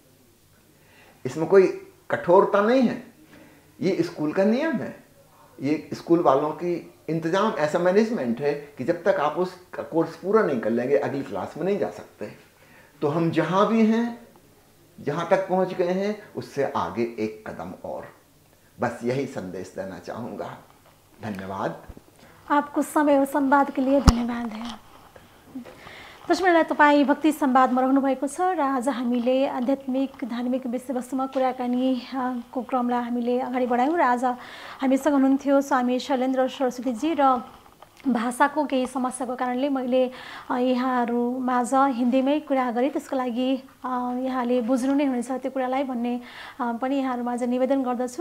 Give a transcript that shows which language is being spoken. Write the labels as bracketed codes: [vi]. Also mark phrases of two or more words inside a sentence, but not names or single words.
[hi] इसमें कोई कठोरता नहीं है, ये स्कूल का नियम है, ये स्कूल वालों की इंतजाम, ऐसा मैनेजमेंट है कि जब तक आप उस कोर्स पूरा नहीं कर लेंगे अगली क्लास में नहीं जा सकते। तो हम जहाँ भी हैं, जहाँ तक पहुँच गए हैं, उससे आगे एक कदम और, बस यही संदेश देना चाहूँगा। धन्यवाद। आपको समय और संवाद के लिए धन्यवाद है। [ne] दर्शकलाई, तपाईँ भक्ति संवादमा रहनुभएको छ र आज हामीले आध्यात्मिक धार्मिक विषयवस्तुमा कुराकानीको क्रमलाई हामीले अगाडि बढायौँ। र आज हामीसँग हुनुहुन्थ्यो स्वामी शैलेन्द्र सरस्वतीजी। र भाषाको केही समस्याको कारणले मैले यहाँहरू माझ हिन्दीमै कुरा गरेँ, त्यसको लागि यहाँले बुझ्नु नै हुनेछ त्यो कुरालाई भन्ने पनि यहाँहरू माझ निवेदन गर्दछु।